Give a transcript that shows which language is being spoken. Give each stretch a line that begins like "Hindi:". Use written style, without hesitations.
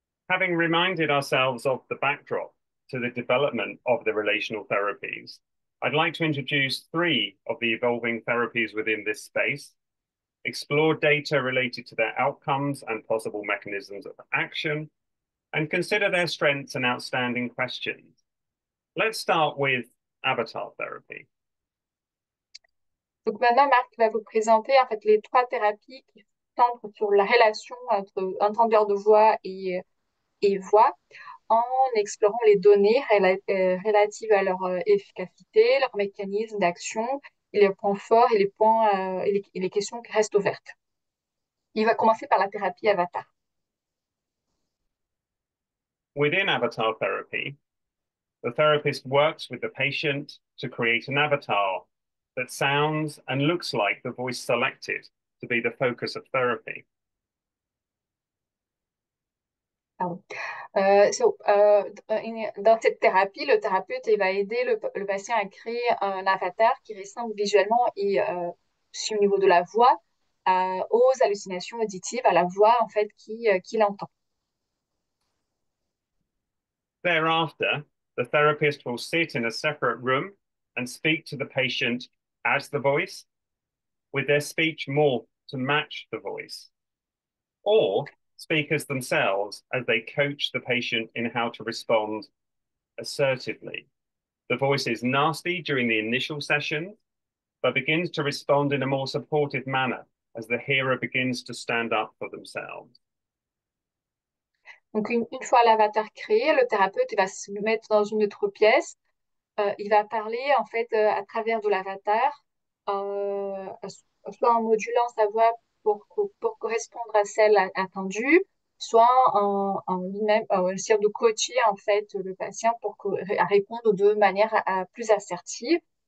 English: Having reminded ourselves of the backdrop to the development of the relational therapies, I'd like to introduce three of the evolving therapies within this space, explore data related to their outcomes and possible mechanisms of action, and consider their strengths and outstanding questions. Let's start with avatar therapy.
French: Donc maintenant, Marc va vous présenter en fait les trois thérapies qui centrent sur la relation entre entendeur de voix et voix en explorant les données relatives à leur efficacité, leur mécanisme d'action, et les points forts et les points et les questions qui restent ouvertes. Il va commencer par la thérapie avatar.
English: Within avatar therapy, the therapist works with the patient to create an avatar that sounds and looks like the voice selected to be the focus of therapy.
French: Pardon. Dans cette thérapie, le thérapeute il va aider le patient à créer un avatar qui ressemble visuellement et aussi au niveau de la voix aux hallucinations auditives, à la voix en fait qu'il entend.
English: Thereafter, the therapist will sit in a separate room and speak to the patient as the voice, with their speech morphed to match the voice, or speakers themselves as they coach the patient in how to respond assertively. The voice is nasty during the initial session, but begins to respond in a more supportive manner as the hearer begins to stand up for themselves.
French: Donc une fois l'avatar créé, le thérapeute il va se mettre dans une autre pièce. Il va parler en fait à travers de l'avatar, soit en modulant sa voix pour correspondre à celle attendue, soit en lui-même, essayer de coacher en fait le patient à répondre de manière plus assertive.